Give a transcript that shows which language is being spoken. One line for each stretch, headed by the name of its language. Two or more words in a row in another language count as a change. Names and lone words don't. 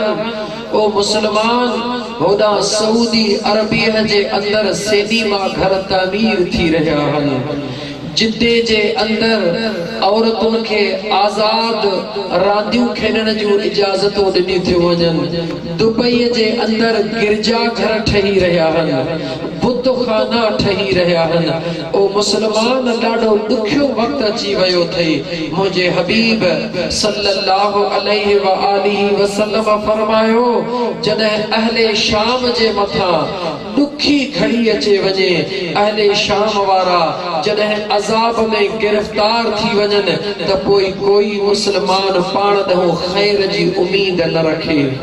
Sindhi: ओ मुसलमान, होदा सऊदी अरबिया जे अंदर सिनेमा घर तामीर थी रहिया हन, जिद्दे जे अंदर औरतुनि खे आज़ाद रांदियूं खेलण जूं इजाज़तूं ॾिनियूं थियूं वञनि। दुबई जे अंदर गिरजा घर ठही रहिया हन, बुतखाना ठही रहिया हन। ओ मुसलमान, ॾाढो ॾुखियो वक़्तु अची वियो अथई। मुंहिंजे हबीब
Arabic: صلى الله عليه وآله وسلم
Sindhi: फरमायो, जॾहिं अहले शाम जे मथां ॾुखी घड़ी अचे वञे, अहले शाम वारा जॾहिं अज़ाब में गिरफ्तार थी वञनि त पोइ कोई मुसलमान पाण ॾांहुं ख़ैर जी उम्मीद न रखे।